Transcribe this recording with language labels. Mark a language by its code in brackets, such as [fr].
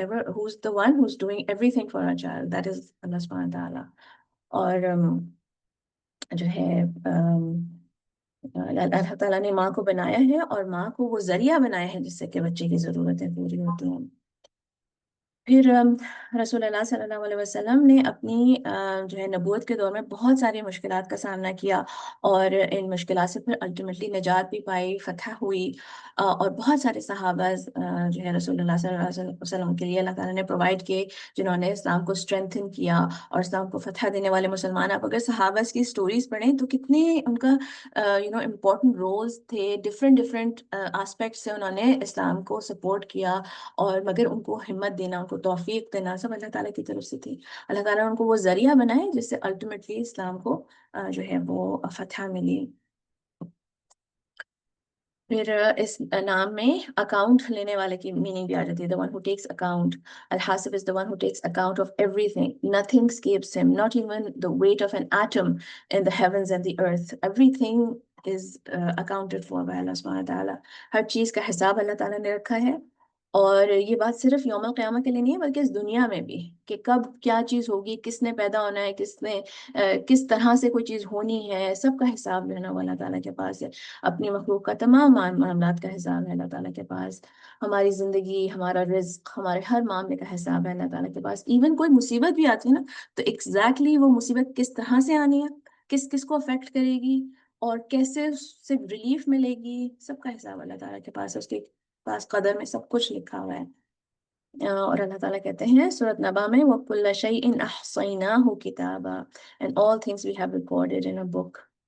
[en] who's the one who's doing everything for our child, that is اللہ سبحانہ تعالیٰ. اور [ur] جو ہے اللہ تعالیٰ نے ماں کو بنایا ہے اور ماں کو وہ ذریعہ بنایا ہے جس سے کہ بچے کی ضرورتیں پوری ہوتی ہیں۔ پھر رسول اللہ صلی اللہ علیہ وسلم نے اپنی جو ہے نبوت کے دور میں بہت ساری مشکلات کا سامنا کیا، اور ان مشکلات سے پھر الٹیمیٹلی نجات بھی پائی، فتح ہوئی، اور بہت سارے صحابہ جو ہے رسول اللہ صلی اللہ علیہ وسلم کے لیے اللہ تعالیٰ نے پرووائڈ کیے، جنہوں نے اسلام کو اسٹرینتھن کیا اور اسلام کو فتح دینے والے مسلمان۔ آپ اگر صحابہ کی اسٹوریز پڑھیں تو کتنے ان کا امپورٹنٹ رولز تھے، ڈفرینٹ آسپیکٹس سے انہوں نے اسلام کو سپورٹ کیا، اور مگر ان کو ہمت دینا، ان کو توفیق دینا سب اللہ تعالیٰ کی طرف سے تھی۔ اللہ تعالیٰ نے ان کو وہ ذریعہ بنائے جس سے الٹیمیٹلی اسلام کو جو ہے وہ فتح ملی۔ پھر اس نام میں اکاؤنٹ لینے والے کی میننگ بھی آ جاتی ہے، [en] the one who takes account. Al-Hasib is the one who takes account of everything. Nothing escapes him, not even the weight of an atom in the heavens and the earth. Everything is accounted for by Allah subhanahu wa ta'ala. [ur] ہر چیز کا حساب اللہ تعالیٰ نے رکھا ہے، اور یہ بات صرف یوم القیامہ کے لیے نہیں ہے بلکہ اس دنیا میں بھی، کہ کب کیا چیز ہوگی، کس نے پیدا ہونا ہے، کس نے کس طرح سے کوئی چیز ہونی ہے، سب کا حساب جو ہے نا وہ اللہ تعالیٰ کے پاس ہے۔ اپنی مخلوق کا تمام معاملات کا حساب ہے اللہ تعالیٰ کے پاس۔ ہماری زندگی، ہمارا رزق، ہمارے ہر معاملے کا حساب ہے اللہ تعالیٰ کے پاس۔ ایون کوئی مصیبت بھی آتی ہے نا تو ایگزیکٹلی وہ مصیبت کس طرح سے آنی ہے، کس کس کو افیکٹ کرے گی، اور کیسے اس سے ریلیف ملے گی، سب کا حساب اللہ تعالیٰ کے پاس ہے۔ اس کے پاس قدر میں سب کچھ لکھا ہوا ہے۔ اور اللہ تعالیٰ کہتے ہیں سورۃ نبا میں [ar] وَكُلَّ شَيْءٍ أَحْصَيْنَاهُ كِتَابًا [en] and all things we have recorded in a book۔